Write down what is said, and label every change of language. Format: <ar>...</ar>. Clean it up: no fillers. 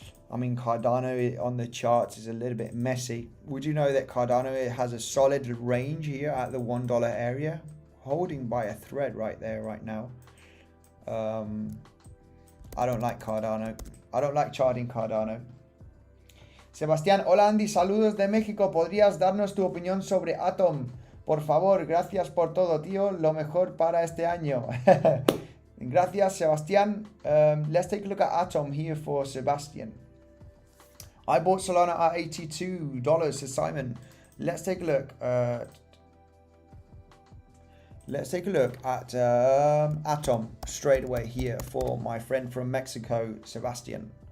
<en>I mean, Cardano on the charts is a little bit messy. Would you know that Cardano has a solid range here at the $1 area? Holding by a thread right there right now. I don't like Cardano. I don't like charting Cardano.</en> <es>Sebastián, hola Andy, saludos de México. ¿Podrías darnos tu opinión sobre Atom? Por favor, gracias por todo, tío. Lo mejor para este año. Gracias, Sebastián.</es> <en>Let's take a look at Atom here for Sebastian. I bought Solana at $82, says Simon. Let's take a look. Let's take a look at Atom straight away here for my friend from Mexico, Sebastian.</en>